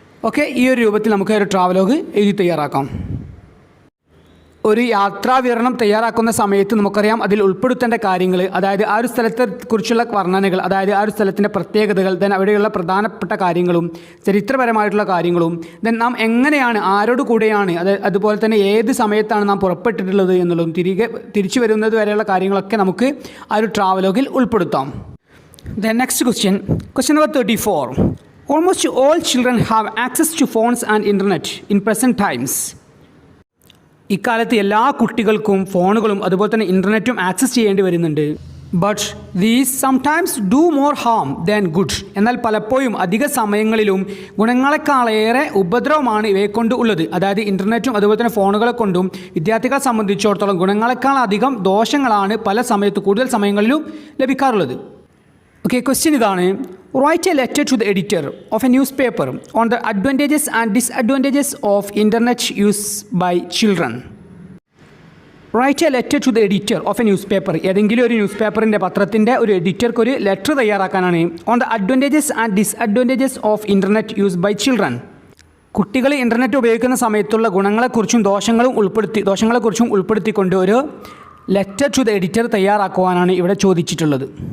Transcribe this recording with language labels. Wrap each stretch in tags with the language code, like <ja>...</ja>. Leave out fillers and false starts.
<ml>Okay, ഈ ഒരു രൂപത്തിൽ നമുക്ക് ഒരു ട്രാവലോഗ് എഴുതി തയ്യാറാക്കാം. ഒരു യാത്രാ വിവരണം തയ്യാറാക്കുന്ന സമയത്ത് നമുക്കറിയാം അതിൽ ഉൾപ്പെടുത്തേണ്ട കാര്യങ്ങൾ, അതായത് ആ ഒരു സ്ഥലത്തെ കുറിച്ചുള്ള വർണ്ണനകൾ, അതായത് ആ ഒരു സ്ഥലത്തിൻ്റെ പ്രത്യേകതകൾ, ദെൻ അവിടെയുള്ള പ്രധാനപ്പെട്ട കാര്യങ്ങളും ചരിത്രപരമായിട്ടുള്ള കാര്യങ്ങളും, ദെൻ നാം എങ്ങനെയാണ് ആരോട് കൂടെയാണ് അതുപോലെ തന്നെ ഏത് സമയത്താണ് നാം പുറപ്പെട്ടിട്ടുള്ളത് എന്നുള്ളതും തിരിച്ചു വരുന്നത് വരെയുള്ള കാര്യങ്ങളൊക്കെ നമുക്ക് ആ ഒരു ട്രാവലോഗിൽ ഉൾപ്പെടുത്താം.</ml> <en>Then next question number 34. Almost all children have access to phones and internet in present times.</en> <ml>ഇക്കാലത്ത് എല്ലാ കുട്ടികൾക്കും ഫോണുകളും അതുപോലെ തന്നെ ഇൻ്റർനെറ്റും ആക്സസ് ചെയ്യേണ്ടി വരുന്നുണ്ട്.</ml> <en>But these sometimes do more harm than good.</en> <ml>എന്നാൽ പലപ്പോഴും അധിക സമയങ്ങളിലും ഗുണങ്ങളെക്കാളേറെ ഉപദ്രവമാണ് ഇവയെക്കൊണ്ട് ഉള്ളത്. അതായത് ഇൻ്റർനെറ്റും അതുപോലെ തന്നെ ഫോണുകളെ കൊണ്ടും വിദ്യാർത്ഥികളെ സംബന്ധിച്ചിടത്തോളം ഗുണങ്ങളെക്കാൾ അധികം ദോഷങ്ങളാണ് കൂടുതൽ സമയങ്ങളിലും ലഭിക്കാറുള്ളത്. ഓക്കെ, ക്വസ്റ്റ്യൻ ഇതാണ്.</ml> <en>Write a letter to the editor of a newspaper on the advantages and disadvantages of internet use by children. Write a letter to the editor of a newspaper.</en> <ml>ഏതെങ്കിലും ഒരു news പേപ്പറിൻ്റെ പത്രത്തിൻ്റെ ഒരു എഡിറ്റർക്ക് ഒരു letter തയ്യാറാക്കാനാണ്.</ml> <en>On the advantages and disadvantages of internet use by children.</en> <ml>കുട്ടികൾ internet ഉപയോഗിക്കുന്ന സമയത്തുള്ള ഗുണങ്ങളെക്കുറിച്ചും ദോഷങ്ങളെക്കുറിച്ചും ഉൾപ്പെടുത്തിക്കൊണ്ട് ഒരു ലെറ്റർ ടു ദ എഡിറ്റർ തയ്യാറാക്കുവാനാണ് ഇവിടെ ചോദിച്ചിട്ടുള്ളത്.</ml>